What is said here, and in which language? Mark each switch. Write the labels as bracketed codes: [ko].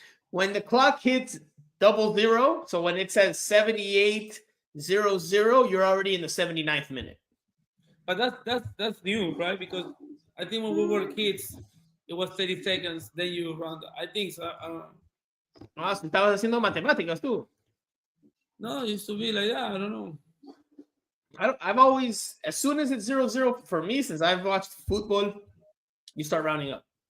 [en] When the clock hits 00, so when it says 78:00, you're already in the 79th minute. But that's new, right? Because I think when we were kids, it was 30 seconds, then you round up. I think so. I don't know. [es] Ah, estabas haciendo matemáticas tú. [en] No, it used to be like that. I don't know. I've always, as soon as it's 0-0 for me, since I've watched football, you start rounding up.